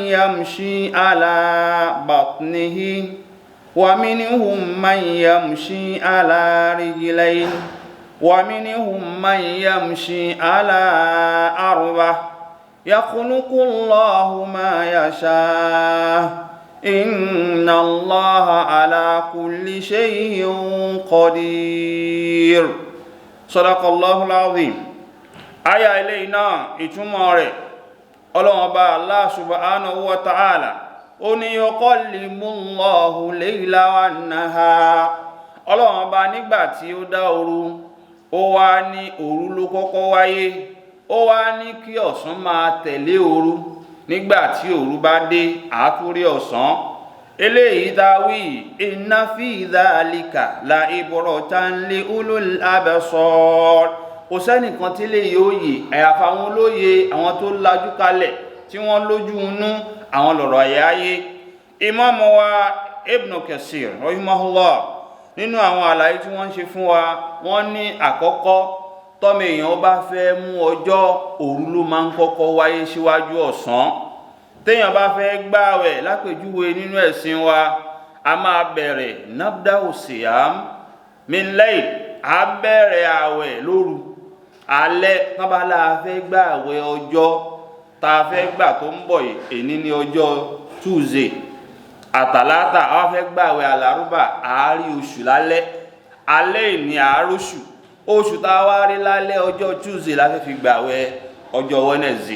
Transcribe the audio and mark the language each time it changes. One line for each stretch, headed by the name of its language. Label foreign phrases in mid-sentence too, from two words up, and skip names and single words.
Arabic: يمشي على بطنه ومنهم من يمشي على رجلين ومنهم من يمشي على أربع يخلق الله ما يشاء إن الله على كل شيء قدير صدق الله العظيم. آية إلينا إتماري
Yoruba: Ọlọ́run Ọba
Arabic: الله سبحانه وتعالى
Yoruba: ó ní
Arabic: يقلب الله الليل والنهار.
Yoruba: Ọlọ́run Ọba nígbà tí ó dá òru ó wá ní òru ló kọ́kọ́ wáyé, ó wá ní kí ọ̀sán máa tẹ̀lé òru. Nígbà tí òru bá dé àtúrí ọ̀sán. Eléyìí dáwí
Arabic: إن في ذلك لعبرة لأولي الأبصار.
Yoruba: Kò sẹ́nìkan tí lè yóò yè àyàfà àwọn olóye, àwọn tó lajú kalẹ̀ tí wọ́n lójú inú, àwọn lọ̀rọ̀ ayé. Imam wa Ibn Kathir rahimahullah nínú àwọn àlàyé tí wọ́n ń ṣe fún wa, wọ́n ní àkọ́kọ́ tọ́mọ èèyàn bá fẹ́ mú ọjọ́, òru ló máa ń kọ́kọ́ wáyé síwájú ọ̀sán. Téèyàn bá fẹ́ gbààwẹ̀ lápèjúwe nínú ẹ̀sìn wa, a máa bẹ̀rẹ̀
Arabic: نبدأ صيام من ليل,
Yoruba: a bẹ̀rẹ̀ àwẹ̀ lóru. Alẹ́ kábàlá fẹ́ gbààwẹ̀ ọjọ́ tá a fẹ́ gbà tó ń bọ̀ yìí ní ọjọ́ Tuesday àtàlátà, a fẹ́ gbààwẹ̀ àlárúbà, àárí oṣù lálẹ́, alẹ́ ìní àáróṣù, oṣù tá a wá rí lálẹ́ ọjọ́ Tuesday la fẹ́ fi gbààwẹ̀ ọjọ́ Wednesday.